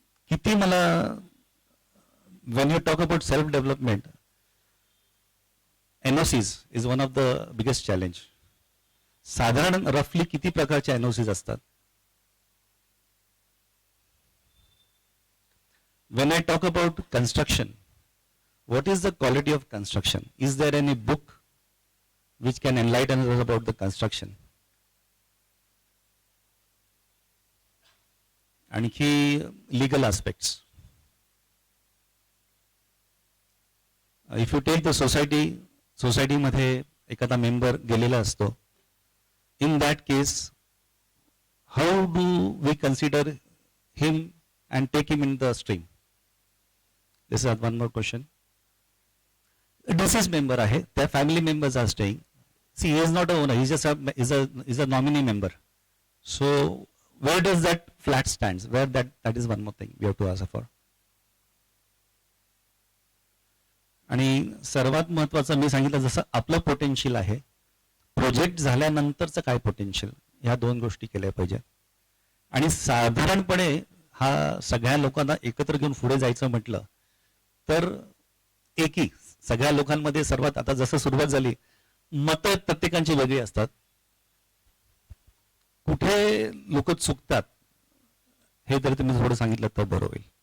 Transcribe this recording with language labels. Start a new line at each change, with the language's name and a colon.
Marathi: किती मला
English: when you talk about self development, NOCs is one of the biggest challenge.
Marathi: साधारण रफली किती प्रकारचे NOCs असतात?
English: When I talk about construction, what is the quality of construction? Is there any book which can enlighten us about the construction?
Marathi: आणखी
English: legal aspects. If you take the society
Marathi: मध्ये एखादा member गेलेला असतो,
English: in that case how do we consider him and take him in the stream? This is one more question. A deceased member
Marathi: आहे, त्या
English: family members are staying. See, he is not a owner, he is a nominee member. So where does that flat stands? Where that is one more thing we have to ask for.
Marathi: आणि सर्वात महत्वाचं मी सांगितलं जसं आपलं potential आहे, project झाल्यानंतरचं काय potential, ह्या 2 गोष्टी केल्या पाहिजेत. आणि साधारणपणे हा सगळ्या लोकांना एकत्र घेऊन पुढे जायचं म्हटलं तर एकी सगळ्या लोकांमध्ये सर्वात आता जसं सुरुवात झाली, मतं प्रत्येकांची वेगळी असतात, कुठे लोक चुकतात हे जर तुम्ही थोडं सांगितलं तर बरं होईल.